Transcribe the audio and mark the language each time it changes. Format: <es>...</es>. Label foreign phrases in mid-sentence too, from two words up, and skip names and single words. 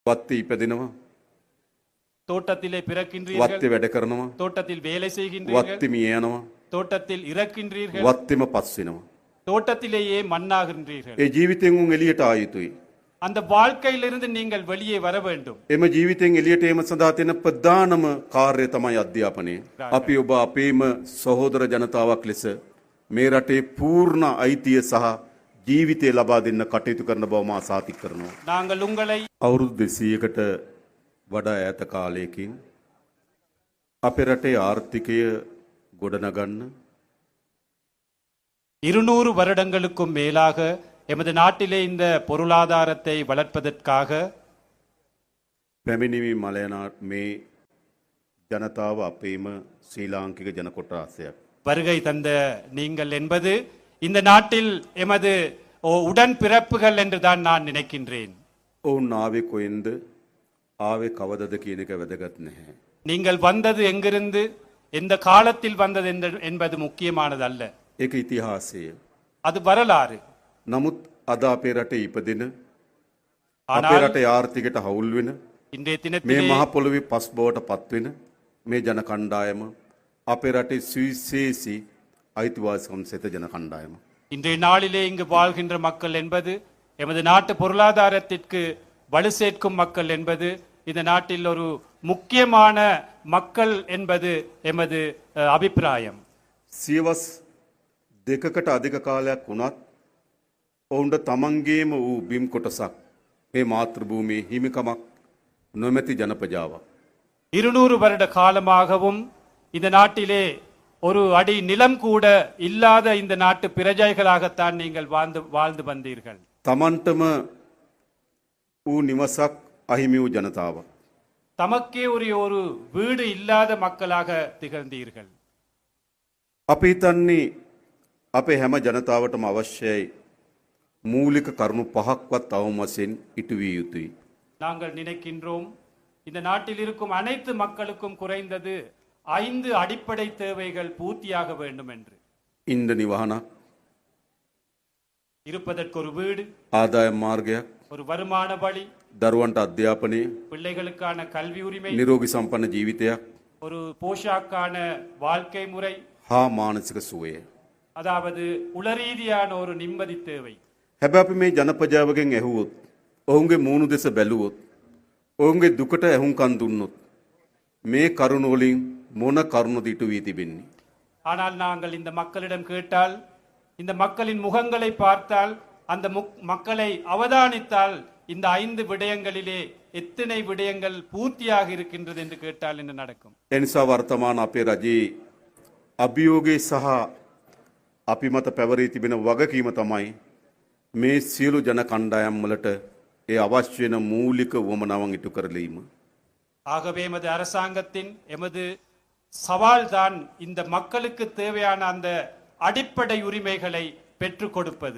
<si>වත්තේ ඉපදෙනවා.</si> <ta>தோட்டத்திலே பிறக்கின்றீர்கள்,</ta> <si>වත්තේ වැඩ කරනවා.</si> <ta>தோட்டத்தில் வேலை செய்கின்றீர்கள்,</ta> <si>වත්තේ මිය යනවා.</si> <ta>தோட்டத்தில் இறக்கின்றீர்கள்,</ta> <si>වත්තේම පස් වෙනවා.</si> <ta>தோட்டத்திலேயே மண்ணாகின்றீர்கள்.</ta> <si>ඒ ජීවිතෙන් උන් එළියට ආ යුතුයි.</si> <ta>அந்த வாழ்க்கையிலிருந்து நீங்கள் வெளியே வர வேண்டும்.</ta> <si>එම ජීවිතෙන් එළියට ඒම සඳහා තියෙන ප්‍රධානම කාර්යය තමයි අධ්‍යාපනය. අපි ඔබ අපේම සහෝදර ජනතාවක් ලෙස මේ රටේ පූර්ණ අයිතිය සහ ජීවිතය ලබා දෙන්න කටයුතු කරන බව මා සාතික කරනවා.</si> <ta>நாங்கள் உங்களை</ta> <si>අවුරුදු 200කට වඩා ඈත කාලයකින් අපේ රටේ ආර්ථිකය ගොඩනගන්න</si> <ta>200 வருடங்களுக்கும் மேலாக எமது நாட்டிலே இந்த பொருளாதாரத்தை வளர்ப்பதற்காக</ta> <si>පැමිණිවි මලයනා මේ ජනතාව අපේම ශ්‍රී ලාංකික ජන කොටාසයක්.</si> <ta>வருகை தந்த நீங்கள் என்பது இந்த நாட்டில் எமது உடன் பிறப்புகள் என்று தான் நான் நினைக்கின்றேன்.</ta> <si>ඔවුන් ආවේ කොහෙන්ද ආවේ කවදද කියන එක වැදගත් නැහැ.</si> <ta>நீங்கள் வந்தது எங்கிருந்து, எந்த காலத்தில் வந்தது என்பது முக்கியமானதல்ல.</ta> <si>ඒක ඉතිහාසය.</si> <ta>அது வரலாறு.</ta> <si>නමුත් අද අපේ රටේ ඉපදෙන අපේ</si> <ta>ஆனால்</ta> <si>රටේ ආර්ථිකයට හවුල් වෙන</si> <ta>இன்றைய</ta> <si>මේ</si> <ta>தினத்திலே</ta> <si>මහ පොළොවේ පස් බවට පත් වෙන මේ ජන කණ්ඩායම අපේ රටේ සුවිශේෂී අයිතිවාසිකම් සෙත ජන කණ්ඩායම.</si> <ta>இன்றைய நாளிலே இங்கு வாழ்கின்ற மக்கள் என்பது எமது நாட்டு பொருளாதாரத்திற்கு வலு சேர்க்கும் மக்கள் என்பது இந்த நாட்டில் ஒரு முக்கியமான மக்கள் என்பது எமது அபிப்பிராயம்.</ta> <si>සියවස් දෙකකට අධික කාලයක් වුණත් ඔවුන්ට තමන්ගේම වූ බිම් කොටසක් මේ මාතෘ භූමියේ හිමිකමක් නොමැති ජනපජාවක්.</si> <ta>200 வருட காலமாகவும் இந்த நாட்டிலே ஒரு அடி நிலம் கூட இல்லாத இந்த நாட்டு பிரஜைகளாகத்தான் நீங்கள் வாழ்ந்து வந்தீர்கள்.</ta> <si>තමන්ටම වූ නිවසක් අහිමි වූ ජනතාවක්.</si> <ta>தமக்கே ஒரு வீடு இல்லாத மக்களாக திகழ்ந்தீர்கள்.</ta> <si>අපි හිතන්නේ අපේ හැම ජනතාවටම අවශ්‍යයි මූලික කරුණු පහක්වත් අවම වශයෙන් ඉටු විය යුතුයි.</si> <ta>நாங்கள் நினைக்கின்றோம் இந்த நாட்டில் இருக்கும் அனைத்து மக்களுக்கும் குறைந்தது 5 அடிப்படை தேவைகள் பூர்த்தியாக வேண்டும் என்று.</ta> <si>ඉන්ද නිවහනක්,</si> <ta>இருப்பதற்கு ஒரு வீடு,</ta> <si>ආදායම් මාර්ගයක්,</si> <ta>ஒரு வருமான வழி,</ta> <si>දරුවන්ට අධ්‍යාපනය,</si> <ta>பிள்ளைகளுக்கான கல்வி உரிமை,</ta> <si>නිරෝගී සම්පන්න ජීවිතයක්</si> <ta>ஒரு போஷாக்கான வாழ்க்கை முறை,</ta> <si>හා මානසික සුවය.</si> <ta>அதாவது உளரீதியான ஒரு நிம்மதி தேவை.</ta> <si>හැබැයි අපි මේ ජනපජාවගෙන් ඇහුවොත්, ඔවුන්ගේ මූණු දෙස බැලුවොත්, ඔවුන්ගේ දුකට ඇහුම්කන් දුන්නොත් මේ කරුණ වලින් මොන කරුණද ඉටු වී තිබෙන්නේ?</si> <ta>ஆனால் நாங்கள் இந்த மக்களிடம் கேட்டால், இந்த மக்களின் முகங்களை பார்த்தால், அந்த மக்களை அவதானித்தால் இந்த 5 விடயங்களிலே எத்தனை விடயங்கள் பூர்த்தியாக இருக்கின்றது என்று கேட்டால் என்ன நடக்கும்?</ta> <si>එනිසා වර්තමාන අපේ රජයේ අභියෝගයේ සහ අපි මත පැවරී තිබෙන වගකීම තමයි මේ සියලු ජන කණ්ඩායම් වලට ඒ අවශ්‍ය වෙන මූලික වමනාවන් ඉටු කරලීම.</si> <ta>ஆகவே எமது அரசாங்கத்தின் எமது சவால் தான் இந்த மக்களுக்கு தேவையான அந்த அடிப்படை உரிமைகளை பெற்றுக் கொடுப்பது.</ta>